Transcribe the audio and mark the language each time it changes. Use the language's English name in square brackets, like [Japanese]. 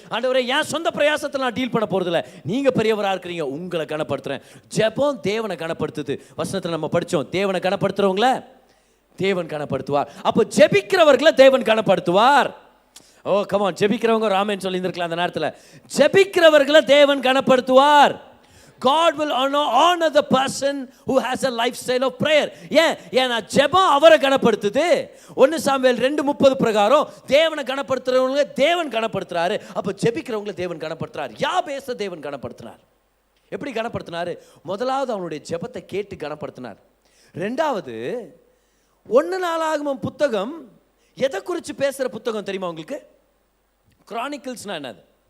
[Tamil] ஆண்டவரே என் சொந்த பிரயாசத்தை நான் டீல் பண்ண போகிறதில்ல, நீங்கள் பெரியவராக இருக்கிறீங்க, உங்களை கனப்படுத்துகிறேன். ஜெபம் தேவனை கனப்படுத்துது. வசனத்தில் நம்ம படித்தோம், தேவனை கனப்படுத்துகிறவங்கள தேவன் கனப்படுத்துவார். அப்போ ஜெபிக்கிறவர்களை தேவன் கனப்படுத்துவார். ஓ கமான், ஜெபிக்கிறவங்க ராமன் சொல்லியிருந்திருக்கலாம் அந்த நேரத்தில். ஜெபிக்கிறவர்களை தேவன் கனப்படுத்துவார். [English] God will honor the person who has a lifestyle of prayer. [Tamil] ஏன்னா ஜெபம் அவரை கனப்படுத்துது. 1 சாமுவேல் 2:30 பிரகாரம் தேவனை கனப்படுத்துறவங்களை தேவன் கனப்படுத்துறாரு. அப்போ ஜெபிக்கிறவங்களை தேவன் கனப்படுத்துறார். யாபேச தேவன் கனப்படுத்தினார். எப்படி கனப்படுத்தினார்? முதலாவது அவனுடைய ஜெபத்தை கேட்டு கனப்படுத்தினார். ரெண்டாவது 1 நாளாகமம் புத்தகம் எதை குறித்து பேசுகிற புத்தகம் தெரியுமா உங்களுக்கு? கிரானிக்கல்ஸ்னா என்னது?